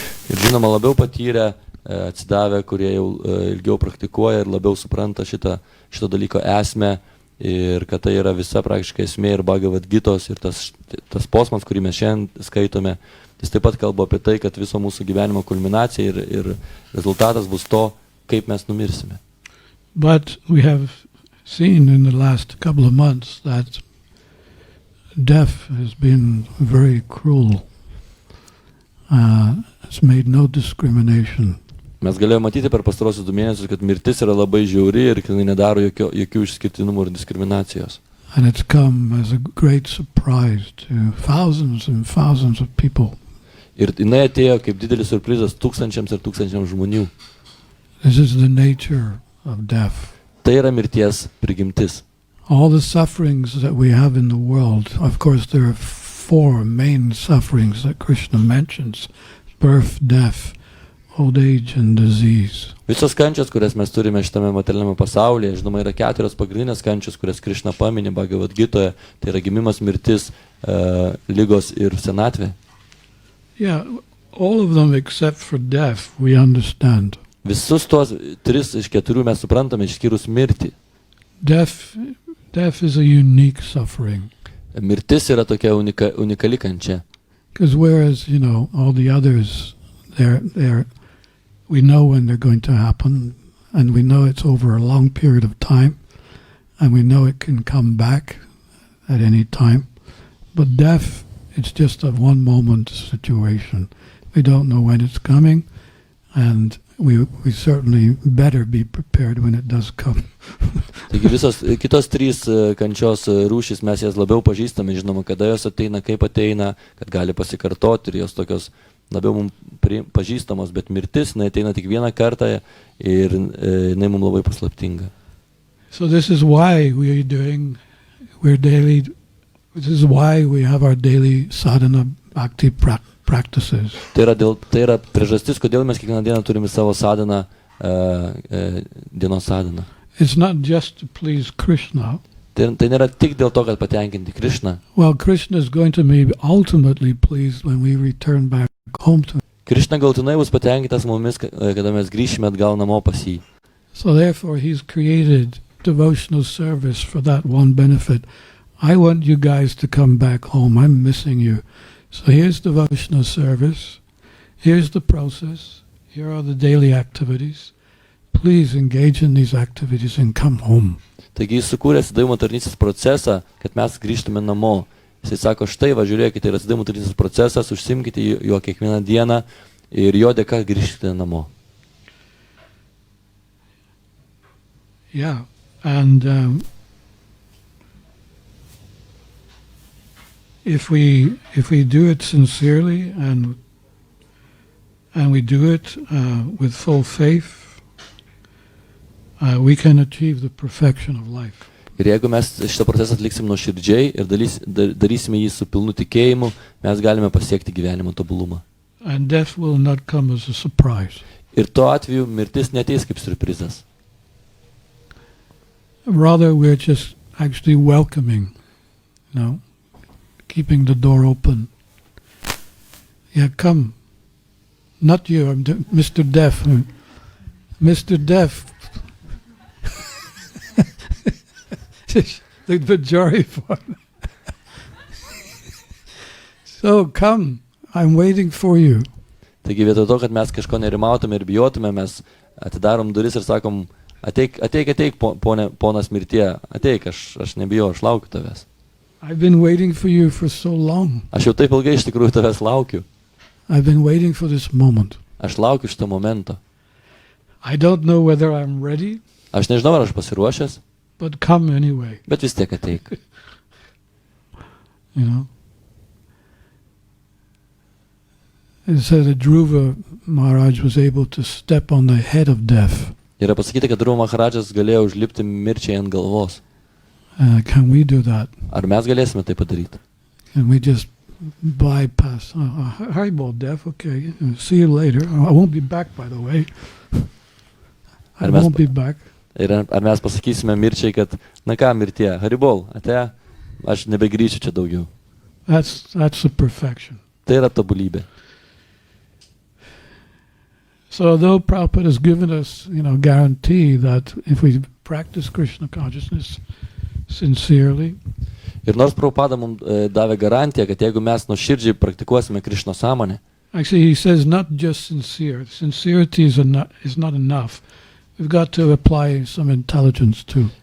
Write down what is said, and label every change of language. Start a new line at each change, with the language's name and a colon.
Lithuanian: Ir žinoma, labiau patyrę, atsidavę, kurie jau ilgiau praktikuoja ir labiau supranta šito dalyko esmę ir kad tai yra visa praktiškai esmė ir Bhagavad Gitos ir tas posmas, kurį mes šiandien skaitome, jis taip pat kalba apie tai, kad viso mūsų gyvenimo kulminacija ir rezultatas bus to, kaip mes numirsime.
English: But we have seen in the last couple of months that death has been very cruel. It's made no discrimination.
Lithuanian: Mes galėjome matyti per pastarosius 2 mėnesius, kad mirtis yra labai žiauri ir kad jinai nedaro jokių išskirtinumų ir diskriminacijos.
English: And it's come as a great surprise to thousands and thousands of people.
Lithuanian: Ir jinai atėjo kaip didelis surprizas tūkstančiams ir tūkstančiams žmonių.
English: This is the nature of death.
Lithuanian: Tai yra mirties prigimtis.
English: All the sufferings that we have in the world, of course there are 4 main sufferings that Krishna mentions: birth, death, old age and disease.
Lithuanian: Visos kančios, kurias mes turime šitame materialiame pasaulyje, žinoma, yra 4 pagrindinės kančios, kurias Krishna pamini Bhagavad Gitoje. Tai yra gimimas, mirtis, ligos ir senatvė.
English: Yeah, all of them except for death we understand.
Lithuanian: Visus tuos 3 iš 4 mes suprantame, išskyrus mirtį.
English: Death is a unique suffering.
Lithuanian: Mirtis yra tokia unikali kančia.
English: Because whereas, all the others, we know when they're going to happen, and we know it's over a long period of time, and we know it can come back at any time. But death, it's just a one moment situation. We don't know when it's coming, and we certainly better be prepared when it does come.
Lithuanian: Taigi visos kitos 3 kančios rūšys mes jas labiau pažįstame, žinoma, kada jos ateina, kaip ateina, kad gali pasikartoti ir jos tokios labiau mums pažįstamos, bet mirtis, jinai ateina tik vieną kartą ir jinai mums labai paslaptinga.
English: So this is why this is why we have our daily sadhana bhakti practices.
Lithuanian: Tai yra priežastis, kodėl mes kiekvieną dieną turime savo sadhaną, dienos sadhaną.
English: It's not just to please Krishna.
Lithuanian: Tai nėra tik dėl to, kad patenkinti Krishną.
English: Well, Krishna is going to be ultimately pleased when we return back home to him.
Lithuanian: Krishna galutinai bus patenkintas mumis, kada mes grįšime atgal namo pas jį.
English: So therefore he's created devotional service for that one benefit. I want you guys to come back home. I'm missing you. So here's devotional service. Here's the process. Here are the daily activities. Please engage in these activities and come home.
Lithuanian: Taigi jis sukūrė atsidavimo tarnystės procesą, kad mes grįžtume namo. Jis sako, štai va, žiūrėkite, yra atsidavimo tarnystės procesas, užsimkite jo kiekvieną dieną ir jo dėka grįžkite namo.
English: Yeah, and if we do it sincerely and we do it with full faith, we can achieve the perfection of life.
Lithuanian: Ir jeigu mes šitą procesą atliksim nuoširdžiai ir darysime jį su pilnu tikėjimu, mes galime pasiekti gyvenimo tobulumą.
English: And death will not come as a surprise.
Lithuanian: Ir tuo atveju mirtis neateis kaip surprizas.
English: Rather, we're just actually welcoming, keeping the door open. Yeah, come. Not you, I'm Mr. Deaf. Mr. Deaf. The majority form. So come, I'm waiting for you.
Lithuanian: Taigi vietoj to, kad mes kažko nerimautume ir bijotume, mes atidarom duris ir sakom, ateik, ponas mirtie, ateik, aš nebijau, aš laukiu tavęs.
English: I've been waiting for you for so long.
Lithuanian: Aš jau taip ilgai iš tikrųjų tavęs laukiu.
English: I've been waiting for this moment.
Lithuanian: Aš laukiu šito momento.
English: I don't know whether I'm ready.
Lithuanian: Aš nežinau, ar aš pasiruošęs.
English: But come anyway.
Lithuanian: Bet vis tiek ateik.
English: It said that Dhruva Maharaj was able to step on the head of death.
Lithuanian: Yra pasakyti, kad Dhruva Maharaj'as galėjo užlipti mirčiai ant galvos.
English: Can we do that?
Lithuanian: Ar mes galėsime tai padaryti?
English: Can we just bypass? Highball death, okay. See you later. I won't be back, by the way. I won't be back.
Lithuanian: Ir ar mes pasakysime mirčiai, kad, na ką, mirtie, haribol, ate, aš nebegrįšiu čia daugiau.
English: That's the perfection.
Lithuanian: Tai yra tobulybė.
English: So though Prabhupada has given us, guarantee that if we practice Krishna consciousness sincerely,
Lithuanian: ir nors Prabhupada mums davė garantiją, kad jeigu mes nuoširdžiai praktikuosime Krishno sąmonę,
English: actually he says not just sincere. Sincerity is not enough. We've got to apply some intelligence too.